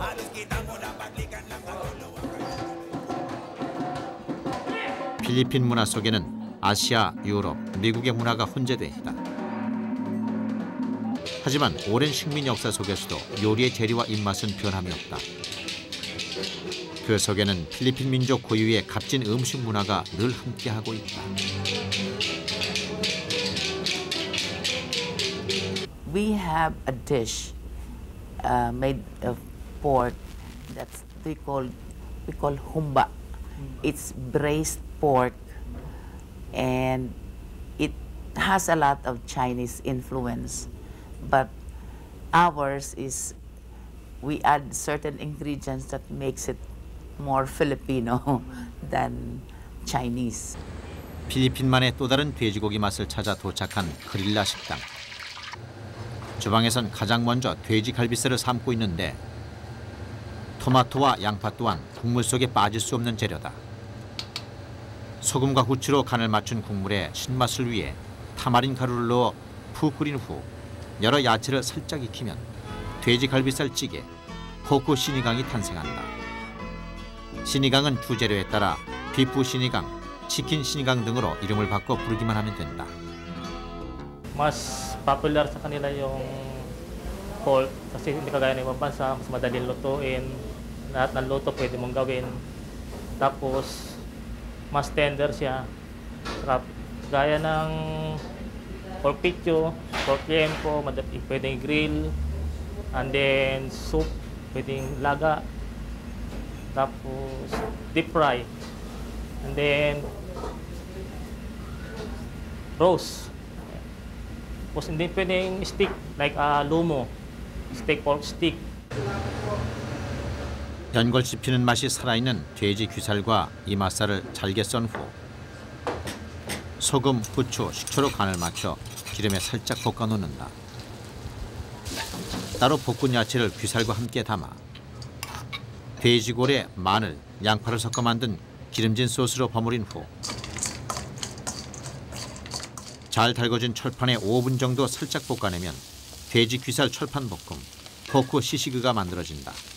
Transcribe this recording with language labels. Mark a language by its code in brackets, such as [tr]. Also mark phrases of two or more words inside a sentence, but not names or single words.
[ko] 필리핀 문화 속에는 아시아, 유럽, 미국의 문화가 혼재돼 있다. 하지만 오랜 식민 역사 속에서도 요리의 재료와 입맛은 변함이 없다. 그 속에는 필리핀 민족 고유의 값진 음식 문화가 늘 함께하고 있다. [en] We have a dish made of pork that's we call humba. It's braised pork, and it has a lot of Chinese influence, but ours is we add certain ingredients that makes it more Filipino than Chinese. [ko] 필리핀만의 또 다른 돼지고기 맛을 찾아 도착한 그릴라 식당. 주방에선 가장 먼저 돼지 갈비살을 삶고 있는데 토마토와 양파 또한 국물 속에 빠질 수 없는 재료다. 소금과 후추로 간을 맞춘 국물에 신맛을 위해 타마린 가루를 넣어 푹 끓인 후 여러 야채를 살짝 익히면 돼지 갈비살 찌개, 포크 시니강이 탄생한다. 시니강은 주재료에 따라 비프 시니강, 치킨 시니강 등으로 이름을 바꿔 부르기만 하면 된다. [tl] Mas popular sa kanila yung pork kasi hindi kagaya ng ibang bansa, mas madaling lutuin. Lahat ng luto pwede mong gawin. Tapos, mas tender siya. Saka, gaya ng pork picho, pork liempo, pwedeng grill. [en] And then, soup, [tl] pwedeng laga. Tapos, [en] deep fry. And then, roast. [tl] Tapos hindi pwedeng stick, like lumo, [en] steak, pork stick. [ko] 연골 씹히는 맛이 살아있는 돼지 귀살과 이맛살을 잘게 썬 후 소금, 후추, 식초로 간을 맞춰 기름에 살짝 볶아 놓는다. 따로 볶은 야채를 귀살과 함께 담아 돼지골에 마늘, 양파를 섞어 만든 기름진 소스로 버무린 후 잘 달궈진 철판에 5분 정도 살짝 볶아내면 돼지 귀살 철판 볶음, 포크 시시그가 만들어진다.